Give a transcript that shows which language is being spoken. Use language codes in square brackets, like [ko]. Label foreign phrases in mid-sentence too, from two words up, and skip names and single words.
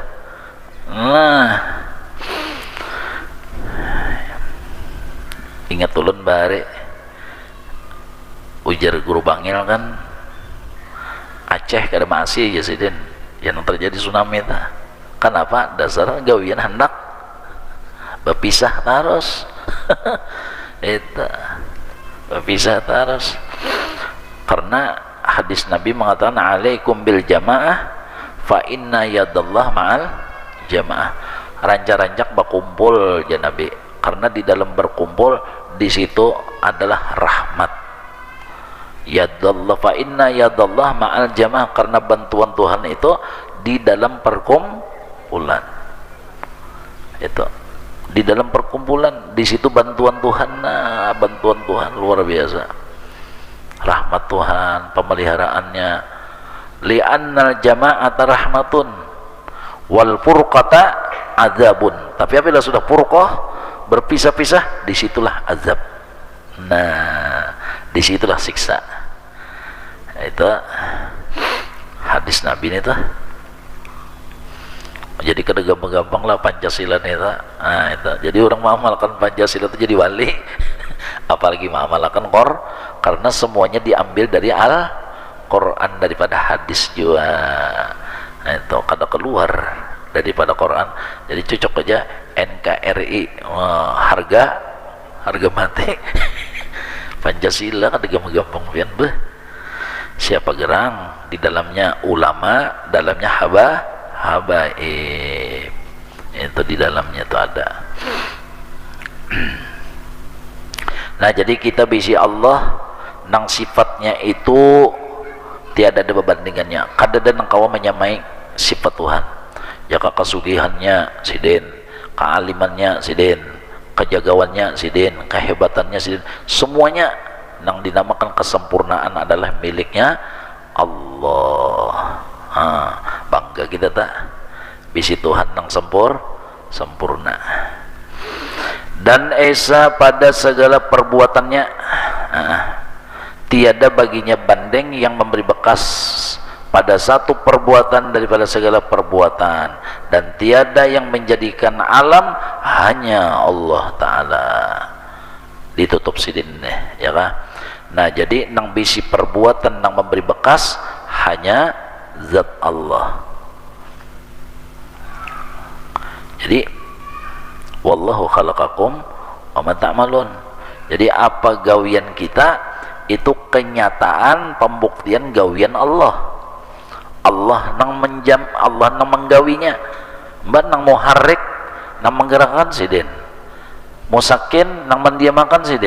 [bjn] Nah, ingat ulun bare ujar guru bangil kan Aceh kada masih ya sidin yang terjadi tsunami itu. Kenapa? Dasar gawian hendak berpisah terus. Itu berpisah terus. Karena hadis Nabi mengatakan [ar] alaikum bil jamaah fa inna yadallah ma'al jamaah. [bjn] Rancak-rancak berkumpul ya Nabi, karena di dalam berkumpul di situ adalah rahmat. [ar] Yadallah fa inna yadallah ma'al jamaah, [bjn] karena bantuan Tuhan itu di dalam perkumpulan. Itu di dalam perkumpulan, di situ bantuan Tuhan. Nah, bantuan Tuhan luar biasa. Rahmat Tuhan, pemeliharaannya. [ar] Li'annal jama'ata rahmatun wal furqata azabun. [bjn] Tapi apabila sudah furqah, berpisah-pisah, disitulah azab. Nah, disitulah siksa. Itu hadis Nabi ini tuh. Jadi kada gampang-gampang lah Pancasila nih tuh. Nah, itu. Jadi orang mengamalkan Pancasila itu jadi wali. Apalagi mengamalkan karena semuanya diambil dari Al-Quran, daripada hadis juga. Nah, itu kada keluar daripada Quran. Jadi cocok aja NKRI, harga mati. Pancasila kada gampang pian beh. Siapa gerang di dalamnya ulama, dalamnya habaib. Itu di dalamnya itu ada. Nah, jadi kita bisi Allah nang sifatnya itu tiada ada perbandingannya. Kada ada nang kawa menyamai sifat Tuhan. Ya kesugihannya sidin, kealimannya sidin, kejagawannya sidin, kehebatannya sidin. Semuanya nang dinamakan kesempurnaan adalah miliknya Allah. Allah. Bangga kita tak bisi Tuhan yang sempurna, dan esa pada segala perbuatannya, tiada baginya banding yang memberi bekas pada satu perbuatan daripada segala perbuatan, dan tiada yang menjadikan alam, hanya Allah Ta'ala. Ditutup sidin ya kan. Nah jadi nang bisi perbuatan nang memberi bekas hanya zat Allah. [ar] Jadi wallahu khalaqakum wa ma ta'malun. [bjn] Jadi apa gawian kita itu kenyataan pembuktian gawian Allah. Allah nang menggawinya, mbak nang muharrik nang menggerakkan sidin, musakin nang mendiamakan sidin.